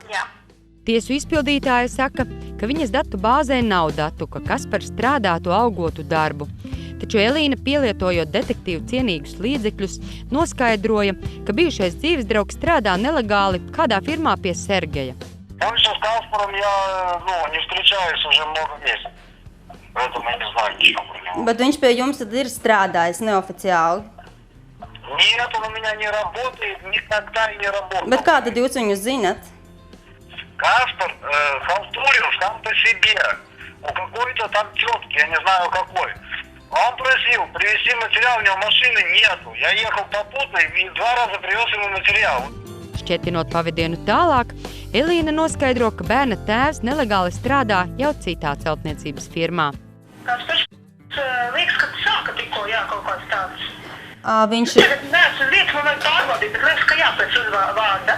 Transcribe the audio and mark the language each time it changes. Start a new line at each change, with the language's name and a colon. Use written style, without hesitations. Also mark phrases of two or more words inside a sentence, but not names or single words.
Latvian: Jā. Tiesu izpildītāja saka, ka viņas datu bāzē nav datu, ka Kaspars strādātu algotu darbu. Taču Elīna, pielietojot detektīvu cienīgus līdzekļus, noskaidroja, ka bijušais dzīves draugs strādā nelegāli kādā firmā pie Sergeja.
Russian: Он сейчас с Каспаром не встречаюсь уже много месяцев. Поэтому я не знаю ничего про него.
Latvian: Bet viņš pie jums tad ir strādājis neoficiāli?
Russian: Нет, он у меня не работает, никогда и не работал.
Latvian: Bet kā tad jūs viņu zinat?
Russian: Каспар халтурил сам по себе. У какой-то там тетки, я не знаю какой. Он просил привезти материал, у него машины нету. Я ехал попутно и 2 раза привез ему материал.
Latvian: Šķietinot pavadienu tālāk, Elīna noskaidro, ka bērna tēvs nelegāli strādā jau citā celtniecības firmā. Kaspars, liekas, ka sāka tikko, kaut kāds tāds. Viņš Neesmu uz vietas, man vajag pārbaudīt, bet liekas, ka pēc uzvārda.